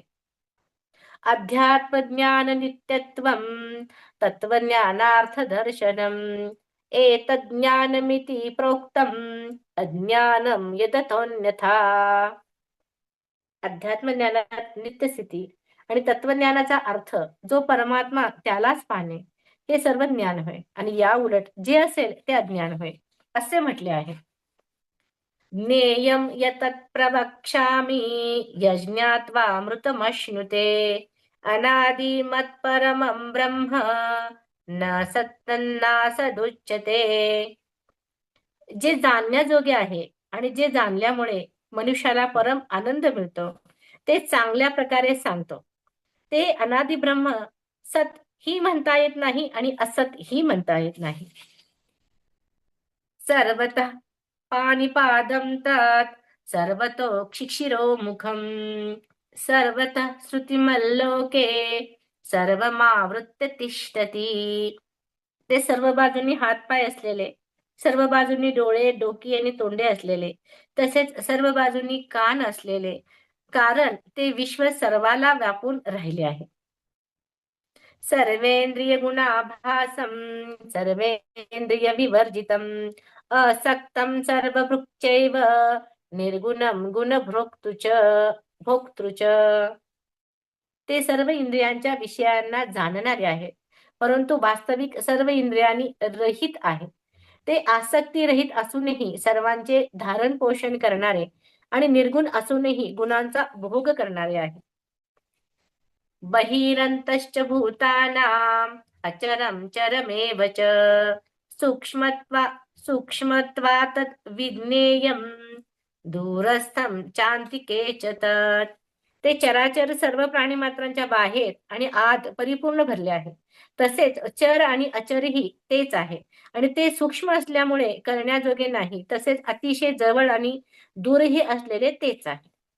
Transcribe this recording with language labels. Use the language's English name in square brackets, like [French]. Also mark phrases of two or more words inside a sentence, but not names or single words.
[Sanskrit] अध्यात्मज्ञान नित्यत्वं तत्वज्ञानार्थ दर्शनम एतज्ज्ञानमिति प्रोक्तम अज्ञानम यततोऽन्यथा. [Marathi] अध्यात्म ज्ञानात नित्यस्थिती आणि तत्वज्ञानाचा अर्थ जो परमात्मा त्यालाच पाहणे हे सर्व ज्ञान होय, आणि या उलट जे असेल ते अज्ञान होय असे म्हटले आहे. [Sanskrit] ज्ञेयं यतत् प्रवक्ष्यामि यज्ञात्वामृतमश्नुते अनादिमत्परमं ब्रह्म न सत्तन्नासदुच्यते. [Marathi] जे जाणण्याजोगे आहे आणि जे जाणल्यामुळे मनुष्याला परम आनंद मिळतो ते चांगल्या प्रकारे सांगतो. ते अनादि ब्रह्म सत ही म्हणता येत नाही आणि असत ही म्हणता येत नाही. [Sanskrit] सर्वतः पाणिपादं तत् सर्वतो मुखम, सर्वतः श्रुतिमल्लोके सर्वमावृत्य तिष्ठती. [Marathi] ते सर्व बाजूंनी हातपाय असलेले, सर्व बाजूंनी डोळे, डोकी आणि तोंडे असलेले, तसेच सर्व बाजूंनी कान असलेले, कारण ते विश्व सर्वाला व्यापून राहिले आहे. [Sanskrit] सर्वेंद्रिय गुणाभासम सर्वेंद्रिय विवर्जितम असक्तम सर्वभृक्चैव निर्गुणम गुणभोक्तृ च भोक्तृ च. [Marathi] ते सर्व इंद्रियांच्या विषयांना जाणणारे आहे, परंतु वास्तविक सर्व इंद्रियांनी रहित आहे. ते आसक्ती रहित असूनही सर्वांचे धारण पोषण करणारे आणि निर्गुण असूनही गुणांचा भोग करणारे आहे. [Sanskrit] बहिरन्तश्च भूतानाम् अचरं चरमेव च सूक्ष्मत्वा सूक्ष्मत्वात् विज्ञेयं दूरस्थं चान्तिके च तत्. [Marathi] ते चराचर सर्व प्राणी मात्रांच्या बाहेर आणि आत परिपूर्ण भरले आहे. तसेच चर आणि अचरही तेच आहे, आणि ते सूक्ष्म असल्यामुळे करण्याजोगे नाही, तसेच अतिशय जवळ आणि दूरही असलेले तेच आहे.